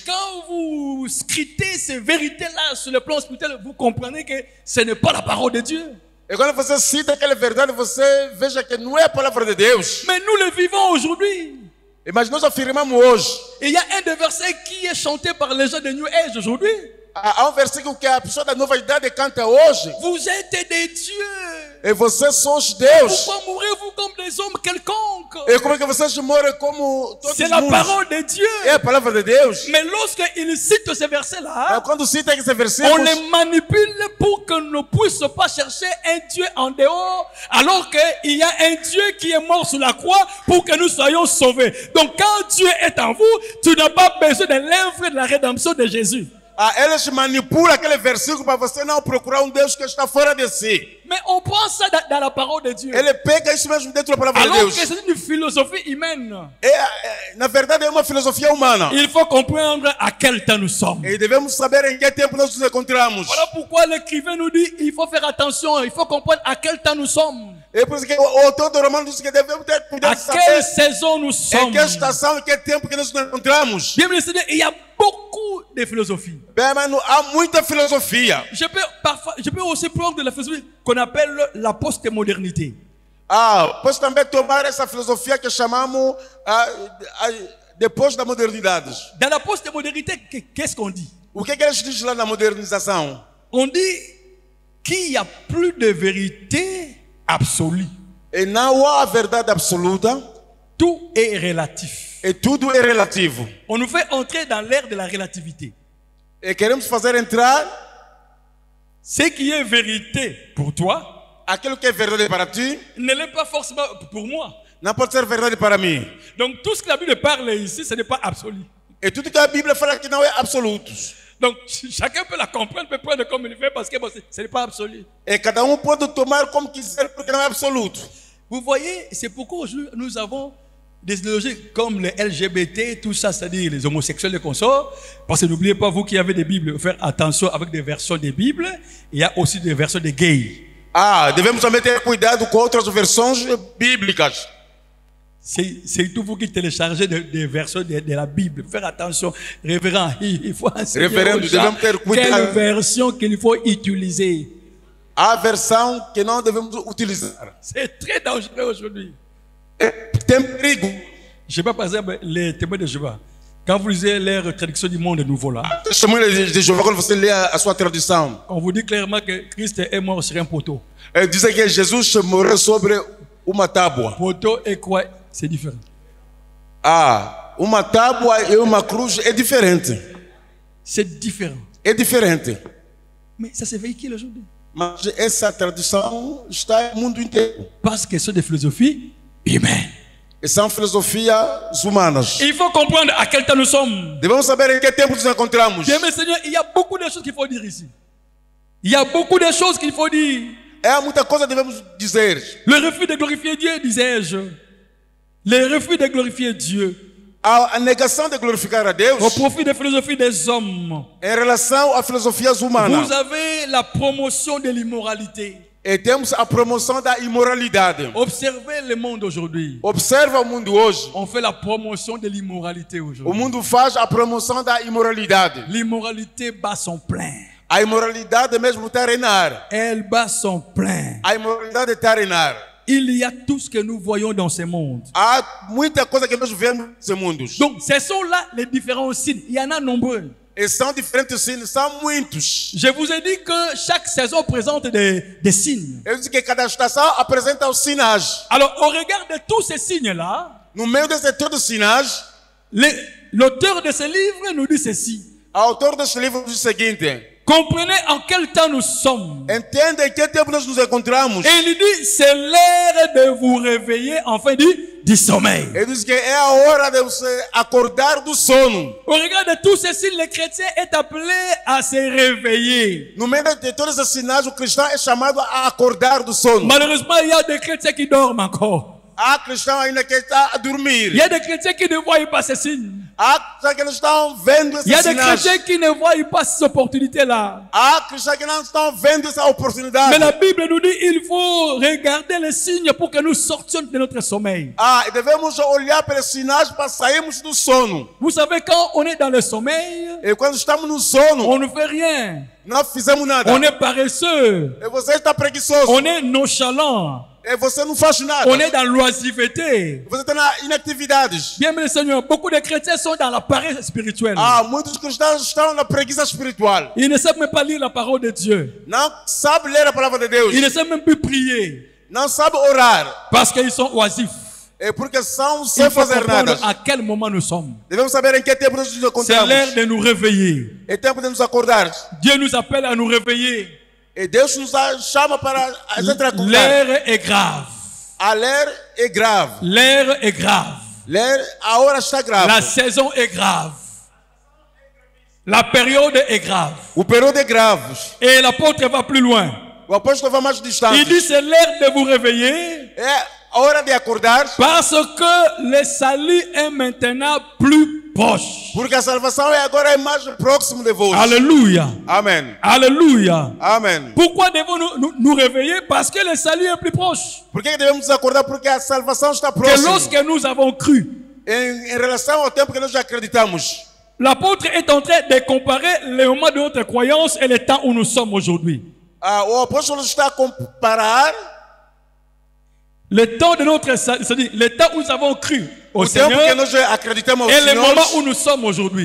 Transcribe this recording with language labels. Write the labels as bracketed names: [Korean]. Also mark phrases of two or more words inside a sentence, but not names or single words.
[French] Quand vous scrutez ces vérités-là sur le plan spirituel, vous comprenez que ce n'est pas la parole de Dieu. [Portuguese] E quando você cita aquela verdade, você veja que não é a palavra de Deus. [French] Mais nous le vivons aujourd'hui. [Portuguese] Mas nós afirmamos hoje. [French] Et il y a un des versets qui est chanté par les gens de New Age aujourd'hui. [Portuguese] Há versículo que a pessoa da nova idade canta hoje. [French] Vous êtes des dieux. [Portuguese] E vocês são os Deus. [French] Pourquoi mourrez-vous comme des hommes quelconques? [Portuguese] E como é que vocês morrem como todos [French] C'est [Portuguese] os [French] la [Portuguese] mundos? [French] parole de Dieu. [Portuguese] É a palavra de Deus. [French] Mais lorsqu'il cite ces versets-là, [Portuguese] Quando cita esse [French] on [Portuguese] versículo, [French] les manipule pour qu'on ne puisse pas chercher un Dieu en dehors, alors qu'il y a un Dieu qui est mort sur la croix pour que nous soyons sauvés. Donc quand Dieu est en vous, tu n'as pas besoin de l'œuvre de la rédemption de Jésus. [Portuguese] eles manipulam aquele versículo para você não procurar um Deus que está fora de si. [French] Mais on prend ça dans la parole de Dieu. [Portuguese] Ele pega isso mesmo dentro da palavra de [French] Alors [Portuguese] Deus. [French] que c'est une philosophie humaine. [Portuguese] Na verdade, é uma filosofia humana. [French] Il faut comprendre à quel temps nous sommes. [Portuguese] E devemos saber em que tempo nós nos encontramos. [French] Voilà pourquoi l'écrivain nous dit il faut faire attention, il faut comprendre à quel temps nous sommes. [Portuguese] É por isso que o autor do romano diz que devemos ter cuidado [French] À [Portuguese] de [French] quelle [Portuguese] saber [French] saison nous [Portuguese] em [French] sommes. [Portuguese] que estação, em que tempo que nós nos encontramos. [French] Bien, bien, il y a beaucoup de philosophies. [Portuguese] Bem, mano, há muita filosofia. [French] Je peux aussi prendre de la philosophie qu'on appelle la post-modernité. [Portuguese] Posso também tomar essa filosofia que chamamos depois da modernidade. [French] Dans la post-modernité, qu'est-ce qu'on dit? [Portuguese] O que eles dizem lá na modernização? [French] On dit qu'il n'y a plus de vérité absolue. [Portuguese] E não há a verdade absoluta. [French] Tout est relatif. [Portuguese] E tudo é relativo. [French] On nous fait entrer dans l'ère de la relativité. [Portuguese] E queremos fazer entrar [French] Ce qui est vérité pour toi [Portuguese] aquilo que é verdade para ti, [French] ne l'est pas forcément pour moi. [Portuguese] não pode ser verdade para mim. [French] Donc tout ce que la Bible parle ici, ce n'est pas absolu. [Portuguese] E tudo que a Bíblia fala que não é absoluto. [French] Donc chacun peut la comprendre, peut prendre comme il veut parce que bon, ce n'est pas absolu. [Portuguese] E cada pode tomar como quiser porque não é absoluto. [French] Vous voyez, c'est pourquoi aujourd'hui nous avons des idéologies comme les LGBT, tout ça, c'est-à-dire les homosexuels et consorts. Parce que n'oubliez pas, vous qui avez des Bibles, faire attention avec des versions des Bibles. Il y a aussi des versions des gays. [Portuguese] Devemos também ter cuidado com outras versões bíblicas. [French] C'est tout vous qui téléchargez des versions de la Bible. Faire attention, révérend, il faut enseigner [Portuguese] Révérendo, [French] aux gens [Portuguese] devemos ter cuidado. [French] quelle version qu'il faut utiliser. [Portuguese] Há versão que não devemos utilizar. [French] C'est très dangereux aujourd'hui. [Portuguese] Tem perigo. [French] Je sais pas, par exemple, les témoins de Jéhovah. Quand vous lisez leur traduction du monde nouveau là, [Portuguese] Testemunho de Jeová, quando você lê a sua tradução, [French] on vous dit clairement que Christ est mort sur un poteau. [Portuguese] diz que Jesus morreu sobre uma tábua. [French] Poteau et quoi? C'est différent. [Portuguese] Uma tábua e uma cruz é diferente. [French] C'est différent. [Portuguese] É diferente. [French] Mais ça se véhicule aujourd'hui. [Portuguese] Mas essa tradução está no mundo inteiro. [French] Parce que ce sont des philosophies humaines. [Portuguese] E são filosofias humanas. [French] Il faut comprendre à quel temps nous sommes. [Portuguese] Devemos saber em que tempo nos encontramos. [French] Bien, mes seigneurs, il y a beaucoup de choses qu'il faut dire ici. Il y a beaucoup de choses qu'il faut dire. [Portuguese] É muita coisa que devemos dizer. [French] Le refus de glorifier Dieu, disais-je. Le refus de glorifier Dieu. [Portuguese] A negação de glorificar a Deus [French] Au profit des philosophies des hommes. [Portuguese] em relação a filosofias humanas. [French] Vous avez la promotion de l'immoralité. [Portuguese] E temos a promoção da imoralidade. [French] Observez le monde aujourd'hui. [Portuguese] Observa o mundo hoje. [French] On fait la promotion de l'immoralité [Portuguese] O [French] aujourd'hui. [Portuguese] mundo faz a promoção da imoralidade. [French] L'immoralité bat son plein. [Portuguese] A imoralidade mesmo está a reinar. [French] Elle bat son plein. [Portuguese] A imoralidade está a reinar. [French] Il y a tout ce que nous voyons dans ce monde. [Portuguese] Há muita coisa que nós vemos nesse mundo. [French] Donc, ce sont là les différents signes. Il y en a nombreux. [Portuguese] E são diferentes signos, são muitos. [French] Je vous ai dit que chaque saison présente des signes. [Portuguese] Eu disse que cada estação apresenta os sinais. [French] Alors, au regard de tous ces signes-là, [Portuguese] No meio desses todos os sinais, [French] l'auteur de ce livre nous dit ceci. [Portuguese] o autor deste livro diz o seguinte: [French] Comprenez en quel temps nous sommes. [Portuguese] entenda em que tempo nós nos encontramos. [French] Et il dit, c'est l'heure de vous réveiller, enfin du sommeil. [Portuguese] Ele diz que é a hora de você acordar do sono. [French] Au regard de tous ces signes, le chrétien est appelé à se réveiller. [Portuguese] No meio de todos esses sinais, o cristão é chamado a acordar do sono. [French] Malheureusement, il y a des chrétiens qui dorment encore. [Portuguese] Há cristãos ainda que estão a [French] Il [Portuguese] dormir. [French] y a des chrétiens qui ne voient pas ces signes. [Portuguese] Há cristãos que não estão vendo [French] Il y a [Portuguese] esses [French] des [Portuguese] sinais. [French] chrétiens qui ne voient pas ces opportunités-là. [Portuguese] Há cristãos que não estão vendo essa [French] Mais [Portuguese] oportunidade. [French] la Bible nous dit il faut regarder les signes pour que nous sortions de notre sommeil. [Portuguese] E devemos olhar pelos sinais para sairmos do sono. [French] Vous savez, quand on est dans le sommeil, [Portuguese] E quando estamos no sono, [French] on ne fait rien. [Portuguese] não fizemos nada. [French] On est paresseux. [Portuguese] E você está preguiçoso. [French] On est nonchalant. [Portuguese] E você não faz nada. [French] On est dans l'oisiveté. [Portuguese] Você está na inatividades. [French] Bien, mes Seigneur, beaucoup de chrétiens sont dans la paresse spirituelle. [Portuguese] Muitos cristãos estão na preguiça espiritual. [French] Ils ne savent même pas lire la parole de Dieu. [Portuguese] Não sabe ler a palavra de Deus. [French] Ils ne savent même plus prier. [Portuguese] Não sabe orar. [French] Parce qu'ils sont oisifs. [Portuguese] É porque são [French] Il [Portuguese] sem [French] faut [Portuguese] fazer [French] comprendre [Portuguese] nada. [French] à quel moment nous sommes. [Portuguese] Devemos saber em que tempo nós nos [French] C'est l'heure [Portuguese] encontramos. [French] de nous réveiller. [Portuguese] É tempo de nos acordar. [French] Dieu nous appelle à nous réveiller. [Portuguese] E Deus nos chama para a gente acordar. [French] L'heure est grave. [Portuguese] A ler é grave. [French] L'heure est grave. [Portuguese] Ler, a hora está grave. [French] La saison est grave. La période est grave. [Portuguese] O período é grave. [French] Et l'apôtre va plus loin. [Portuguese] O apóstolo vai mais distante. [French] Il dit c'est l'heure de vous réveiller [Portuguese] É a hora de acordar, [French] parce que le salut est maintenant plus proche. [Portuguese] porque a salvação é agora mais próximo de vós. [French] Alléluia. [Portuguese] Amém. [French] Alléluia. [Portuguese] Amém. [French] Pourquoi devons-nous nous réveiller? Parce que le salut est plus proche. [Portuguese] Por que devemos nos acordar? Porque a salvação está [French] Que [Portuguese] próxima. [French] lorsque nous avons cru, [Portuguese] Em relação ao tempo que nós acreditamos. [French] l'apôtre est en train de comparer le moment de notre croyance et le temps où nous sommes aujourd'hui. [Portuguese] O apóstolo está a comparar [French] Le temps de notre salut, c'est-à-dire le temps où nous avons cru au [Portuguese] o tempo que [French] Seigneur [Portuguese] nós acreditamos ao [French] et le moment où [Portuguese] Senhor. [French] nous sommes aujourd'hui.